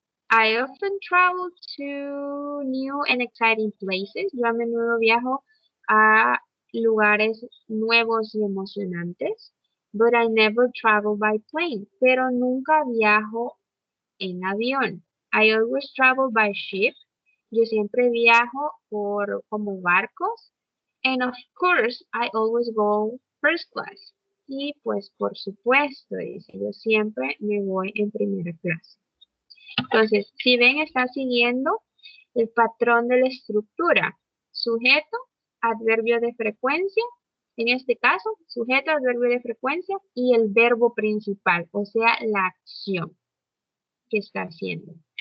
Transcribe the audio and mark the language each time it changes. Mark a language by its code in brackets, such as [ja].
[en] I often travel to new and exciting places. [es] Yo a menudo viajo a lugares nuevos y emocionantes. [en] But I never travel by plane. [es] Pero nunca viajo en avión. [en] I always travel by ship. [es] Yo siempre viajo como barcos. [en] And of course, I always go first class. [es] Y pues por supuesto, dice, yo siempre me voy en primera clase. Entonces, si ven, está siguiendo el patrón de la estructura. Sujeto, adverbio de frecuencia. En este caso, sujeto, adverbio de frecuencia y el verbo principal, o sea, la acción que está haciendo.